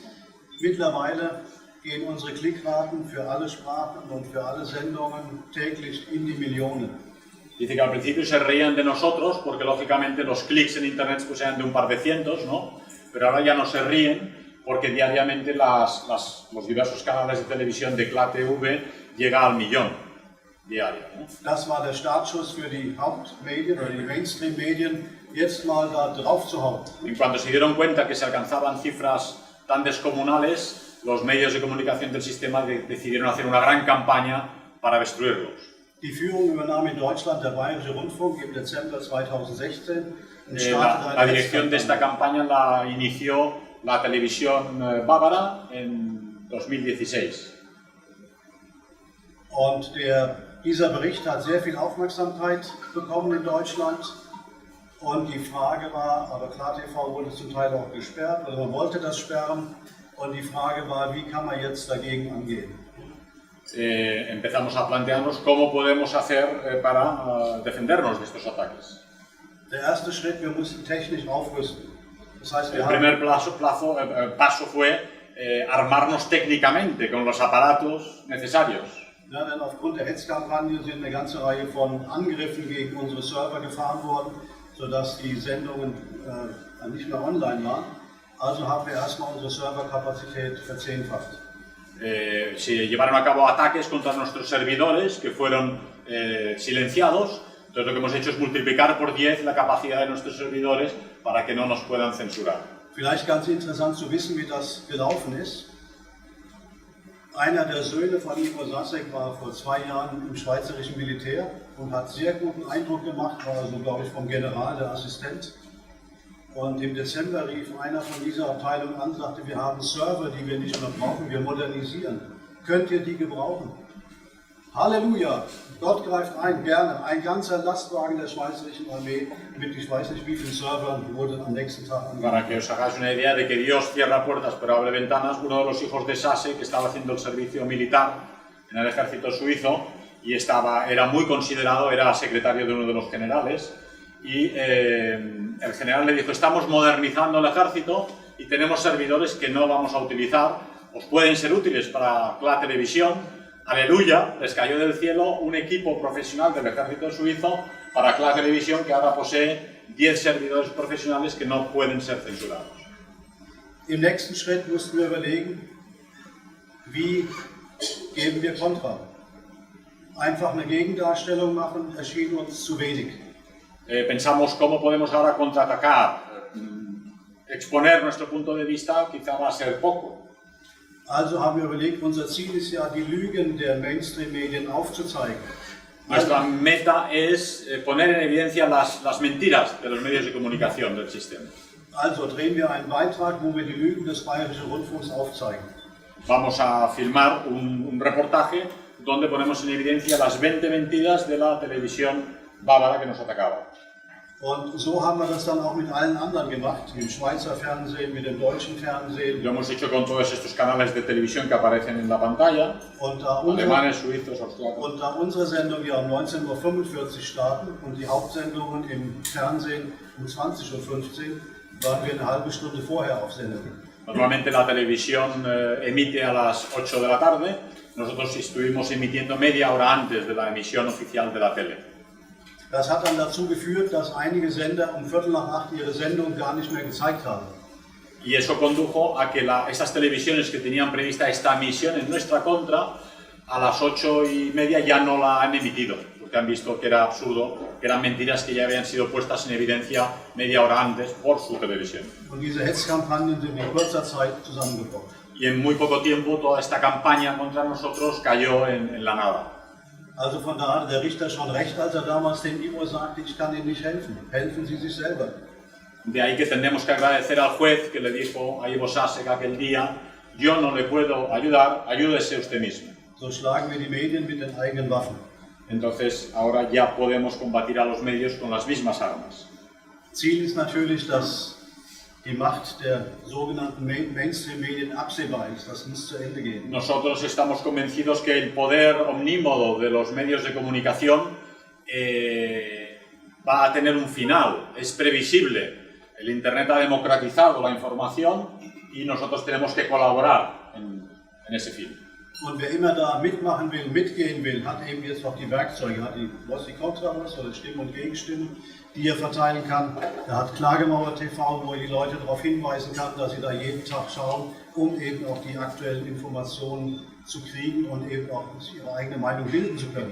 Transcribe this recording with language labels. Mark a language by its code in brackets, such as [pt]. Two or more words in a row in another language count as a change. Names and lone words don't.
[de] Mittlerweile gehen unsere Klickraten für alle Sprachen und für alle Sendungen täglich in die Millionen. [es] Dice que al principio se reían de nosotros porque lógicamente los clics en internet pues eran de un par de cientos, ¿no? Pero ahora ya no se ríen porque diariamente los diversos canales de televisión de KlarTV llega al millón. Diario, ¿no? [de] Das war der Startschuss für die Hauptmedien oder die Mainstream-Medien, jetzt mal da drauf zu hauen. [es] En cuanto se dieron cuenta que se alcanzaban cifras tan descomunales, los medios de comunicación del sistema decidieron hacer una gran campaña para destruirlos. [de] Die Führung übernahm in Deutschland der Bayerische Rundfunk im Dezember 2016. [es] La dirección de esta campaña la inició la televisión bávara en 2016. [de] Und dieser Bericht hat sehr viel Aufmerksamkeit bekommen in Deutschland. Und die Frage war, aber KlarTV wurde zum Teil auch gesperrt, oder man wollte das sperren. Und die Frage war, wie kann man jetzt dagegen angehen? [es] Empezamos a plantearnos cómo podemos hacer para defendernos de estos ataques. [de] Der erste Schritt, wir mussten technisch aufrüsten. Das heißt, [es] El primer paso fue armarnos técnicamente con los aparatos necesarios. [de] Ja, denn aufgrund der Hetzkampagne sind eine ganze Reihe von Angriffen gegen unsere Server gefahren worden, sodass die Sendungen nicht mehr online waren. Also haben wir erstmal unsere Serverkapazität verzehnfacht. [es] Se llevaron a cabo ataques contra nuestros servidores que fueron silenciados. Entonces lo que hemos hecho es multiplicar por 10 la capacidad de nuestros servidores para que no nos puedan censurar. [de] Vielleicht ganz interessant zu wissen, wie das gelaufen ist. Einer der Söhne von Ivo Sasek war vor 2 Jahren im schweizerischen Militär und hat sehr guten Eindruck gemacht, war also, glaube ich, vom General der Assistent. Und im Dezember rief einer von dieser Abteilung an und sagte, wir haben Server, die wir nicht mehr brauchen, wir modernisieren. Könnt ihr die gebrauchen? Halleluja! Gott greift ein, gerne. Ein ganzer Lastwagen der schweizerischen Armee mit ich weiß nicht wie vielen Servern wurde am nächsten Tag angegriffen. [es] Para que os hagáis una idea de que Dios cierra puertas pero abre ventanas, uno de los hijos de Sase, que estaba haciendo el servicio militar en el ejército suizo y era muy considerado, era secretario de uno de los generales, y el general le dijo, estamos modernizando el ejército y tenemos servidores que no vamos a utilizar, os pueden ser útiles para la televisión. Aleluya, les cayó del cielo un equipo profesional del ejército suizo para la televisión que ahora posee 10 servidores profesionales que no pueden ser censurados. [de] Im nächsten Schritt mussten wir überlegen, wie geben wir Kontra. Einfach eine Gegendarstellung machen, erschien uns zu wenig. [es] Pensamos cómo podemos ahora contraatacar, exponer nuestro punto de vista quizá va a ser poco. [de] Also haben wir überlegt, unser Ziel ist ja, die Lügen der Mainstream-Medien aufzuzeigen. [es] Nuestra meta es poner en evidencia las mentiras de los medios de comunicación del sistema. [de] Also drehen wir einen Beitrag, wo wir die Lügen des Bayerischen Rundfunks aufzeigen. [es] Vamos a filmar un reportaje donde ponemos en evidencia las 20 mentiras de la televisión bávara que nos atacaba. [de] Und so haben wir das dann auch mit allen anderen gemacht, mit dem Schweizer Fernsehen, mit dem deutschen Fernsehen. [es] Lo hemos hecho con todos estos canales de televisión que aparecen en la pantalla, alemanes, suizos, austriacos. [de] Und da unsere Sendung ja um 19:45 Uhr starten und die Hauptsendungen im Fernsehen um 20:15 Uhr, waren wir eine halbe Stunde vorher auf Sendung. [es] Normalmente la televisión emite a las 8 de la tarde, nosotros estuvimos emitiendo media hora antes de la emisión oficial de la tele. [de] Das hat dann dazu geführt, dass einige Sender um 7:45 ihre Sendung gar nicht mehr gezeigt haben. [es] Y eso condujo a que estas televisiones que tenían prevista esta emisión en nuestra contra, a las 8:30 ya no la han emitido, porque han visto que era absurdo, que eran mentiras que ya habían sido puestas en evidencia media hora antes por su televisión. [de] Und diese Hetzkampagnen sind in kurzer Zeit zusammengebrochen. [es] Y en muy poco tiempo toda esta campaña contra nosotros cayó en la nada. [de] Also von daher hatte der Richter schon recht, als damals dem Ivo sagte, ich kann Ihnen nicht helfen, helfen Sie sich selber. [es] De ahí que tendremos que agradecer al juez que le dijo a Ivo Sasek aquel día, yo no le puedo ayudar, ayúdese usted mismo. [de] So schlagen wir die Medien mit den eigenen Waffen. [es] Entonces ahora ya podemos combatir a los medios con las mismas armas. [de] Ziel ist natürlich, dass die Macht der sogenannten Mainstream-Medien absehbar ist, dass nichts zu Ende geht. [es] Nosotros estamos convencidos que el poder omnímodo de los medios de comunicación va a tener un final, es previsible. El Internet ha democratizado la información y nosotros tenemos que colaborar en ese fin. [de] Und wer immer da mitmachen will, mitgehen will, hat eben jetzt noch die Werkzeuge, hat die contra oder Stimmen und Gegenstimmen, die er verteilen kann. Er hat Klagemauer TV, wo er die Leute darauf hinweisen kann, dass sie da jeden Tag schauen, um eben auch die aktuellen Informationen zu kriegen und eben auch ihre eigene Meinung bilden zu können.